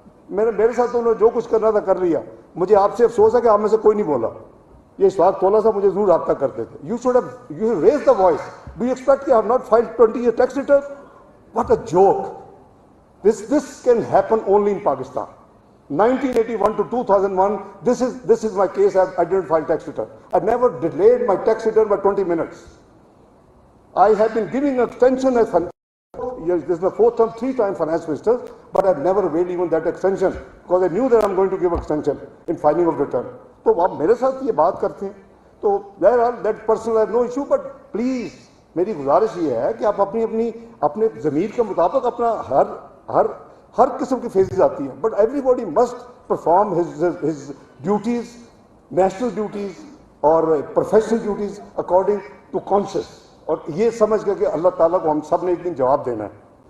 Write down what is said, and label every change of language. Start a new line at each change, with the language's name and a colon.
Urdu: میرے ساتھ انہوں نے جو کچھ کرنا تھا کر لیا. مجھے آپ سے افسوس ہے کہ آپ میں سے کوئی نہیں بولا. یہ اشفاق تھوڑا سا مجھے ضرور رابطہ کرتے تھے.
English: You should have raised the voice. Do you expect I have not filed 20 year tax returns? What a joke. This can happen only in Pakistan. 1981 to 2001, this is my case. I didn't file tax return. I never delayed my tax return by 20 minutes. I have been giving extension as this is my 4th term, 3-time finance minister, but I've never availed even that extension because I knew that I'm going to give extension in filing of return.
Urdu: تو آپ میرے ساتھ یہ بات کرتے ہیں تو
English: that personal I have no issue, but please
Urdu: میری گزارش یہ ہے کہ آپ اپنے ضمیر کے مطابق اپنا ہر قسم کی فیزز آتی ہیں,
English: but everybody must perform his duties, national duties اور professional duties according to conscious,
Urdu: اور یہ سمجھ کر کہ اللہ تعالیٰ کو ہم سب نے ایک دن جواب دینا ہے.